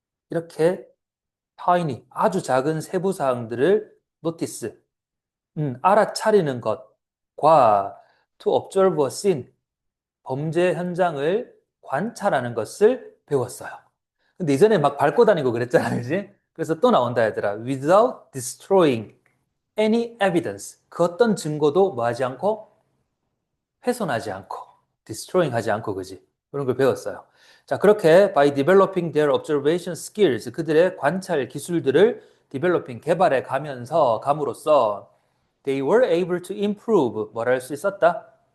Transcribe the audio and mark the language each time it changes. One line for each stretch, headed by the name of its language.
Korean: 이렇게 타이니 아주 작은 세부 사항들을 노티스 알아차리는 것과
English: to observe a scene
Korean: 범죄 현장을 관찰하는 것을 배웠어요. 근데 이전에 막 밟고 다니고 그랬잖아, 그지? 그래서 또 나온다 얘들아.
English: Without destroying any evidence.
Korean: 그 어떤 증거도 뭐 하지 않고 훼손하지 않고 destroying 하지 않고 그지? 그런 걸 배웠어요. 자, 그렇게
English: by developing their observation skills
Korean: 그들의 관찰 기술들을
English: developing
Korean: 개발해 가면서 감으로써
English: they were able to improve
Korean: 뭐라 할 수 있었다?